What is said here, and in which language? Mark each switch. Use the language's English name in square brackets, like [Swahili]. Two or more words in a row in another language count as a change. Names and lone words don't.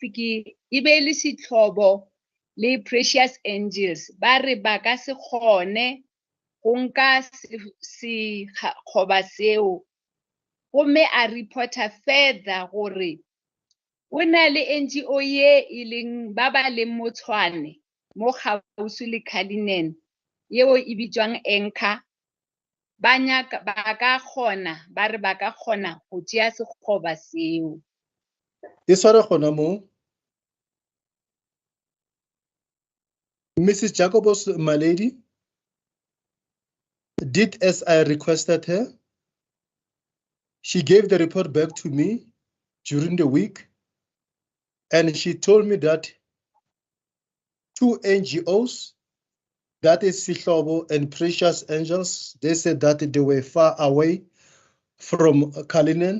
[Northern Sotho] le Precious Angels ba re ba ka se kgone go nka sekgoba seo gomme a reporta further gore o na le NGO ye e leng ba ba leng mo Tshwane mo gaufi le Kalinen yeo e bitswang Anchor ba ka kgona ba re ba ka kgona go tšea sekgoba seo. E sware gona mo. Mrs. [English] Jacobos, my lady, did as I requested her. She gave the report back to me during the week, and she told me that 2 NGOs, that is Sihlobo and Precious Angels, they said that they were far away from Kalinen.